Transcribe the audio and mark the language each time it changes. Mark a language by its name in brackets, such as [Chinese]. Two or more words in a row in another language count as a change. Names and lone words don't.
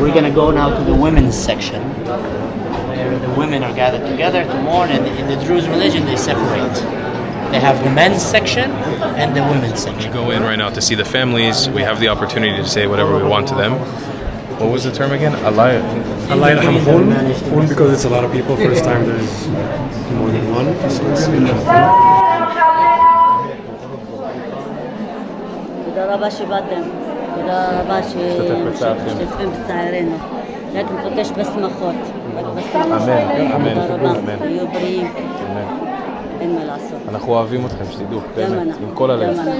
[English] So we're gonna go now to the women's section, the women are gathered together to mourn, and in the Druze religion they separate. They have the men's section and the women's section. We go in right now to see the families. We have the opportunity to say whatever we want to them. What was the term again? Allah Hamhun, because it's a lot of people. First time there's more than one. So it's [Hebrew] תודה רבה שבאתם, תודה רבה שמשתתפים בצערנו, רק נבקש בשמחות, רק בשמחות. תודה רבה, תהיו בריאים, אין מה לעשות. אנחנו אוהבים אתכם, שתדעו, באמת, עם כל הלב.